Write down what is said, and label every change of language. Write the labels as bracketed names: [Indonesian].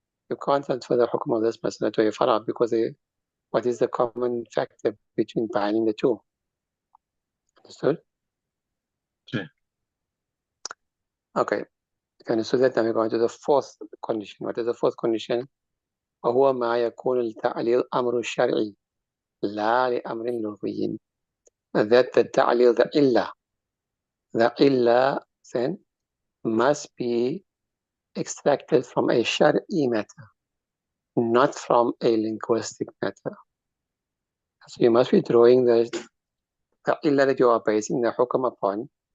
[English] You can't transfer the hukm of this masala to a fara because what is the common factor between binding the two? Understood? Yeah. Okay. So that now we're going to the fourth condition. What is the fourth condition? [Arabic] وهو ما يكون التعليل أمر شرعي لا لأمر لغوي. [English] That the ta'lil, the illah then must be extracted from a shari'i matter, not from a linguistic matter. So you must be drawing the illah that you are basing the hukam upon.